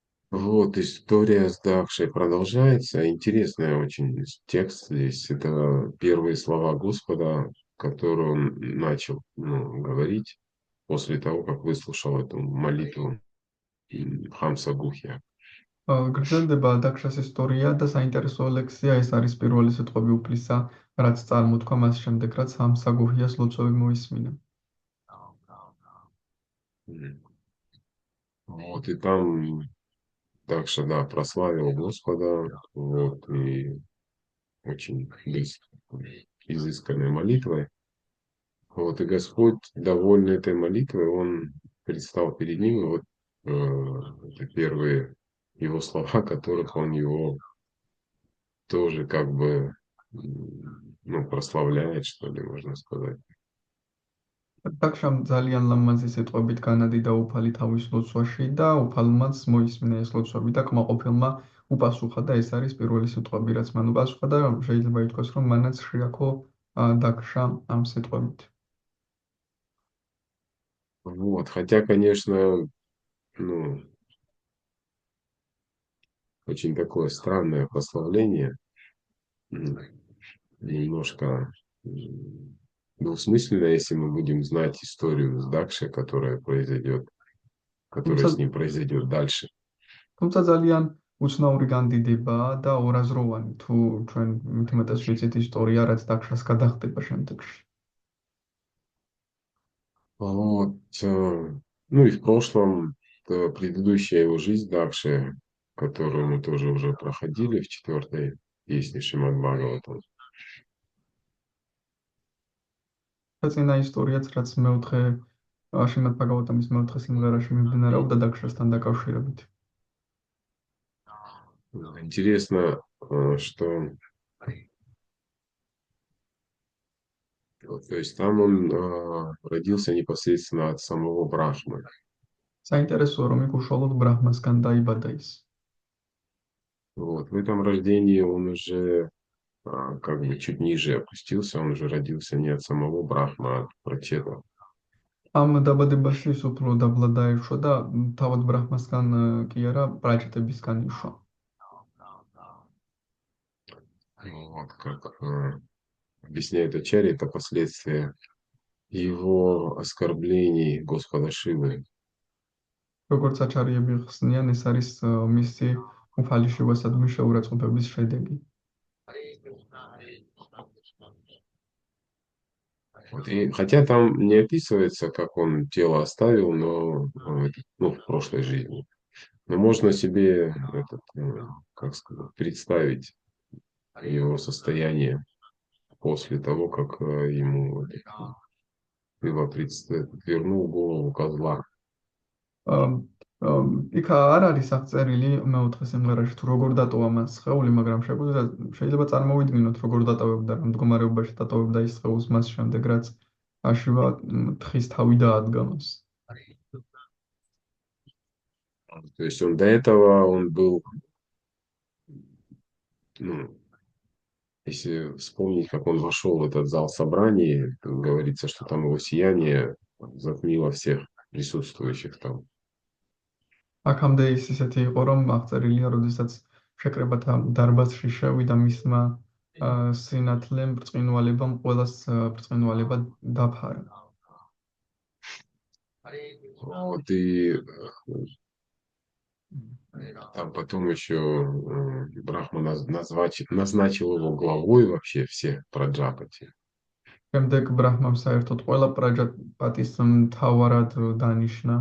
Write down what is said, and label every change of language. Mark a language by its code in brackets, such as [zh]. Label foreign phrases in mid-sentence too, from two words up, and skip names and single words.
[ru] Вот, история с Дахшей продолжается. Интересный очень текст здесь. Это первые слова Господа, которые он начал, ну, говорить после того, как выслушал эту молитву Хамса Гухия. [ka] გრძელდება დაქშას ისტორია და საინტერესო ლექსია ეს არის პირველი სიტყვები უფლისა, რაც წარმოთქვა მას შემდეგ, რაც სამსაგუჰიას ლოცვები მოისმინა. [ru] Вот, и там Дахша, да, прославил Господа, вот, и очень изысканной молитвой. Вот, и Господь, довольный этой молитвой, он предстал перед ним, и вот это первые его слова, которых он его тоже как бы, ну, прославляет, что ли, можно сказать. [ka] დაქშამ ძალიან ლამაზი სიტყვებით განადიდა უფალი თავის ლოცვაში და უფალმაც მოისმინა ეს ლოცვები და კმაყოფილმა უპასუხა და ეს არის პირველი სიტყვები, რაც მან უპასუხა და შეიძლება ითქვას, რომ მანაც შეაქო დაქშა ამ სიტყვებით. [ru] Вот, хотя, конечно, ну, очень такое странное прославление, немножко двусмысленно, если мы будем знать историю с Дакшей, которая [ka] თუმცა [ru] с ним произойдет дальше. [ka] თუმცა ძალიან უცნაური განდიდებაა და ორაზროვანი თუ ჩვენ მithumetes ვიცით ისტორია, რაც დაქშას გადახდება შემდეგში. [ru] Вот, ну и в прошлом предыдущая его жизнь Дакши, которую мы тоже уже проходили в 4-й песне Шримад Бхагаватам. [ka] წინა ისტორიაც, რაც მეოთხე შრიმად ბაგავატამის მეოთხე სიმღერაში მიმდინარეობდა დაქშასთან დაკავშირებით. [ru] Интересно, что то есть там он родился непосредственно от самого Брахмы. [ka] საინტერესოა, რომ იქ უშუალოდ ბრაჰმასგან დაიბადა ის. [ru] Вот, в этом рождении он уже как бы чуть ниже опустился, он уже родился не от самого Брахма, а от Прачета. [ka] ამ დაბადებაში ის უფრო დაბლა დაეშვა და თავად ბრაჰმასგან კი არა, პრაჭეტებისგან იშვა. [ru] Вот, как объясняет Ачарья, это последствия его оскорблений Господа Шивы. [ka] როგორც აჩარიები ხსნიან, ეს არის მისი უფალი შევასადმი შეურაცხყოფების შედეგი. [ru] Вот, и, хотя там не описывается, как он тело оставил, но ну, в прошлой жизни. Но можно себе как сказать, представить его состояние после того, как ему вернул голову козла. [ka] იქ არ არის აღწერილი მეოთხე სიმღერაში თუ როგორ დატოვა მას სხეული, მაგრამ შეიძლება წარმოვიდგინოთ როგორ დატოვებდა, რომ მდგომარეობაში დატოვებდა ის სხეულს მას შემდეგ, რაც აშივა თხის თავი დაადგა მას. [ru] То есть он до этого он был, ну, если вспомнить, как он вошел в этот зал собраний, говорится, что там его сияние затмило всех присутствующих там. [ka] აქამდე ის ისეთი იყო, რომ აღწერილია, როდესაც შეკრებათა დარბაზში შევიდა მისმა სინათლემ, ბრწყინვალებამ ყველას ბრწყინვალება დაფარა. [ru] Вот и там потом еще Брахма назначил его главой вообще всех праджапати. [ka] შემდეგ ბრაჰმამ საერთოდ ყველა პრაჯაპატის მთავარად დანიშნა.